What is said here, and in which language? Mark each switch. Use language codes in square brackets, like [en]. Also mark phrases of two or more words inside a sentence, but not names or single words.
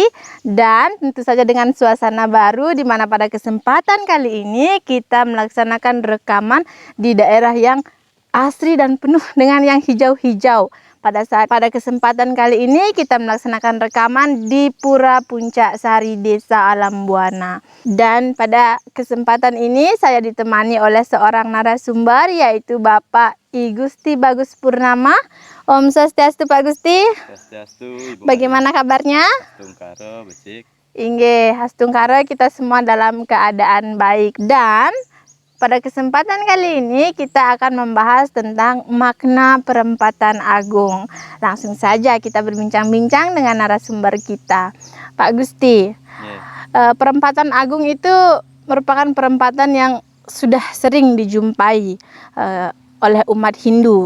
[id] Dan tentu saja dengan suasana baru, di mana pada kesempatan kali ini kita melaksanakan rekaman di daerah yang asri dan penuh dengan yang hijau-hijau. Pada kesempatan kali ini kita melaksanakan rekaman di Pura Puncak Sari, Desa Alam Buana. Dan pada kesempatan ini saya ditemani oleh seorang narasumber, yaitu Bapak I Gusti Bagus Purnama. [ban] Om Swastiastu Pak Gusti. Swastiastu, [id] Ibu. Bagaimana kabarnya? [ban] Hastungkara, becik. Inggih, hastungkara, [id] kita semua dalam keadaan baik. Dan pada kesempatan kali ini kita akan membahas tentang makna perempatan agung. Langsung saja kita berbincang-bincang dengan narasumber kita. Pak Gusti, perempatan agung itu merupakan perempatan yang sudah sering dijumpai oleh umat Hindu.